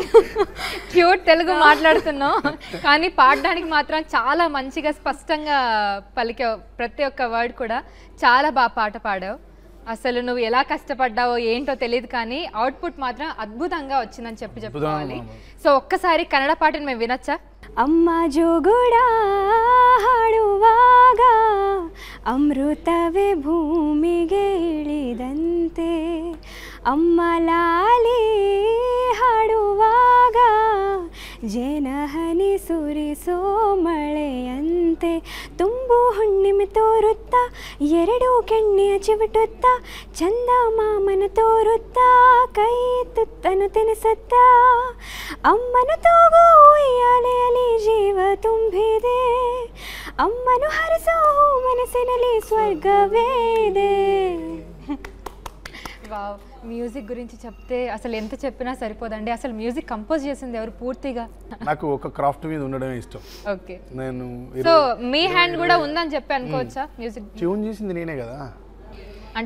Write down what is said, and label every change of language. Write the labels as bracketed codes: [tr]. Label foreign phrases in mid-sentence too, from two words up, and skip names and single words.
[te] క్యూట్ తెలుగు మాట్లాడుతున్నావు కానీ పాడడానికి మాత్రం చాలా మంచిగా స్పష్టంగా పలికావు. ప్రతి ఒక్క వర్డ్ కూడా చాలా బాగా పాట పాడావు. అసలు నువ్వు ఎలా కష్టపడ్డావో ఏంటో తెలియదు కానీ అవుట్పుట్ మాత్రం అద్భుతంగా వచ్చిందని చెప్పుకోవాలి. సో ఒక్కసారి కన్నడ పాటను మేము వినొచ్చా? [kn] ಅಮ್ಮ ಜೋಗುಡ ಹಾಡುವಾಗ ಅಮೃತವೇ ಭೂಮಿಗೆ ಇಳಿದಂತೆ, ಅಮ್ಮ ಲಾಲಿ ಹಾಡುವಾಗ ಜೇನಹನಿ ಸುರಿಸೋ ಮಳೆಯಂತೆ, ತುಂಬು ಹುಣ್ಣಿಮೆ ತೋರುತ್ತಾ ಎರಡು ಕೆಣ್ಣೆಯ ಚಿವುಟುತ್ತಾ, ಚಂದ ಮಾಮನ ತೋರುತ್ತಾ ಕೈ ತುತ್ತನು ತಿನಿಸುತ್ತಾ, ಅಮ್ಮನ ತೂಗು ಉಯ್ಯಾಲೆಯಲ್ಲಿ ಜೀವ ತುಂಬಿದೆ, ಅಮ್ಮನು ಹರಿಸೋ ಮನಸ್ಸಿನಲ್ಲಿ ಸ್ವರ್ಗವೇದೆ. [te] వావ్, మ్యూజిక్ గురించి చెప్తే అసలు ఎంత చెప్పినా సరిపోదండి. అసలు [en] music compose [te] చేసింది ఎవరు పూర్తిగా? నాకు ఒక క్రాఫ్ట్ మీద ఉండడమే ఇష్టం. ఓకే, నేను సో మీ హ్యాండ్ కూడా ఉందని చెప్పి అనుకోవచ్చా? మ్యూజిక్ ట్యూన్ చేసింది నేనే కదా, అంటే